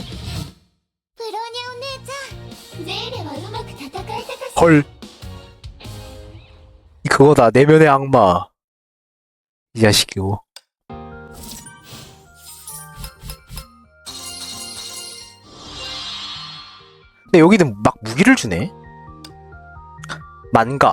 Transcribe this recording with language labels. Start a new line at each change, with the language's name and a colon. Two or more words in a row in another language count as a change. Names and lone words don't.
Japanese: ブローニャお姉ちゃん、ゼーレはうまく戦えたかしら。
Korean: 헐. 그거다. 내면의 악마. 이 자식이고. 근데 여기는 막 무기를 주네. 만갑.